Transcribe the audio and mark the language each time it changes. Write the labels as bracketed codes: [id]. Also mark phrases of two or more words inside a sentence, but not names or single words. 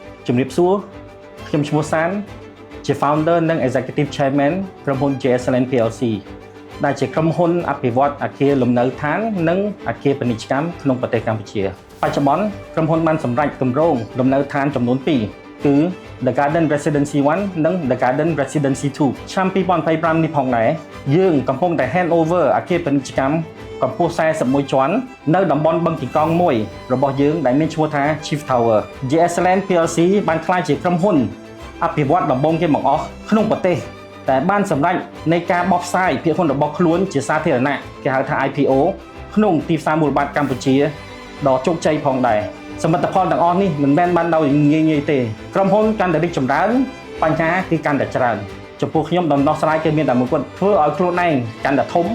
[km] ជំរាបសួរខ្ញុំឈ្មោះសានជា Founder និង [en] Executive Chairman [km] ក្រុមហ៊ុន JSLN PLC ដែលជាក្រុមហ៊ុនអភិវឌ្ឍអគារលំ នៅឋាននិងអគារពាណិជ្ជកម្មក្នុងប្រទេសកម្ពុជាបច្ចុប្បន្នក្រុមហ៊ុនបានសម្រេចគម្រោងលំនៅឋានចំនួន2គឺ The Garden Residency 1 និង The Garden Residency 2 ឆ្នាំ2025នេះផងដែរយើងកំពុងតែ [en] hand over [km] អគារពាណិជ្ជកម្មកម្ពស់41ជាន់នៅតំបន់បឹងទីកង់1របស់យើងដែលមានឈ្មោះថា Chief Tower JSLN PLC បានក្លាយជាក្រុមហ៊ុន អភិវឌ្ឍដំបូងគេបង្អស់ក្នុងប្រទេសតែបានសម្រេចនៃការបោះផ្សាយភាគហ៊ុនរបស់ខ្លួនជាសាធារណៈគេហៅថា IPO ក្នុងទីផ្សារមូលបត្រកម្ពុជាដ៏ជោគជ័យផងដែរសមិទ្ធផលទាំងអស់នេះមិនមែនបានដោយងាយៗទេក្រុមហ៊ុនកាន់តែរីកចម្រើនបញ្ហាគឺកាន់តែច្រើនចំពោះខ្ញុំដំណោះស្រាយគឺមានតែមួយគត់ធ្វើឲ្យខ្លួនឯងកាន់តែធំ